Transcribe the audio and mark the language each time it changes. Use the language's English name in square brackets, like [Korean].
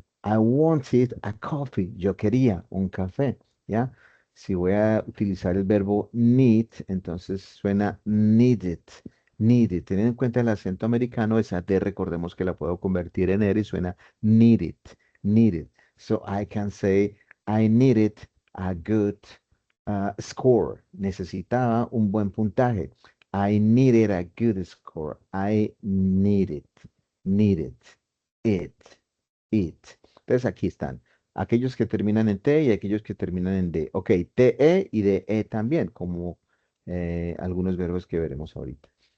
[English] I wanted a coffee. [Spanish] Yo quería un café, ¿ya? Si voy a utilizar el verbo need, entonces suena needed, needed. Teniendo en cuenta el acento americano, esa T recordemos que la puedo convertir en R y suena needed, needed. [English] So I can say, I needed a good score. [Spanish] Necesitaba un buen puntaje. [English] I needed a good score. I needed it, it. [Spanish] Entonces aquí están. Aquellos que terminan en T y aquellos que terminan en D. Ok, TE y DE también, como algunos verbos que veremos ahorita.